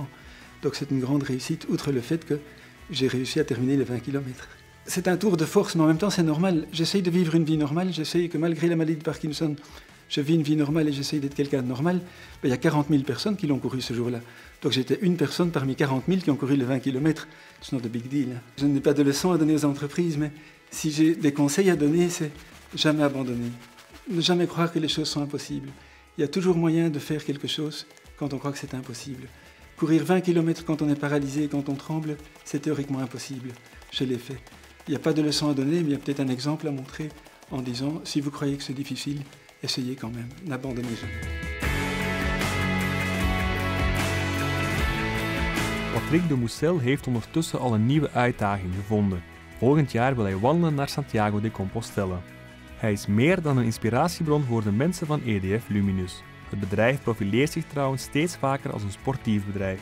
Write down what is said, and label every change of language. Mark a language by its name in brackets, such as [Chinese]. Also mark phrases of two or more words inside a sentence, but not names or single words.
[French] Donc c'est une grande réussite, outre le fait que j'ai réussi à terminer les 20 km. C'est un tour de force, mais en même temps c'est normal. J'essaye de vivre une vie normale, j'essaye que malgré la maladie de Parkinson, je vis une vie normale et j'essaye d'être quelqu'un de normal. Mais il y a 40 000 personnes qui l'ont couru ce jour-là. Donc j'étais une personne parmi 40 000 qui ont couru les 20 km. C'est [English] not a big deal. [French] Je n'ai pas de leçons à donner aux entreprises, mais si j'ai des conseils à donner, c'est jamais abandonner. Ne jamais croire que les choses sont impossibles. Il y a toujours moyen de faire quelque chose quand on croit que c'est impossible. Courir 20 km quand on est paralysé et quand on tremble, c'est théoriquement impossible. Je l'ai fait. Il n'y a pas de leçon à donner, mais il y a peut-être un exemple à montrer en disant, si vous croyez que c'est difficile, essayez quand même, n'abandonnez jamais. [Dutch] Patrick de Moussel heeft ondertussen al een nieuwe uitdaging gevonden. Volgend jaar wil hij wandelen naar Santiago de Compostela. Hij is meer dan een inspiratiebron voor de mensen van EDF Luminus. Het bedrijf profileert zich trouwens steeds vaker als een sportief bedrijf.